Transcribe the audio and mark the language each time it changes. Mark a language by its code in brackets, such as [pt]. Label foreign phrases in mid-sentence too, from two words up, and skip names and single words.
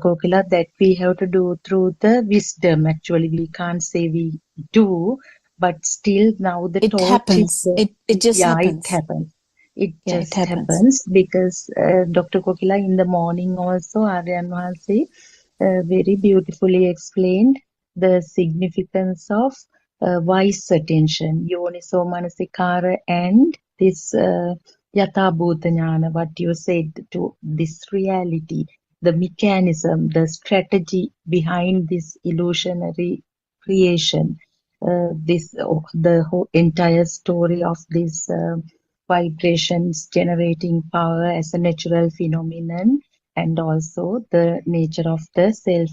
[en] Kokila, that we have to do through the wisdom. Actually, we can't say we do, but still now the It torch happens. is It just happens. It happens. It Yeah, just it happens. happens because Dr. Kokila in the morning also, Aryan Wahanse very beautifully explained the significance of wise attention, [pi] yoniso manasikara, [en] and this [pi] yatha bhuta jnana, [en] what you said, to this reality, the mechanism, the strategy behind this illusionary creation, the whole entire story of this vibrations generating power as a natural phenomenon, and also the nature of the self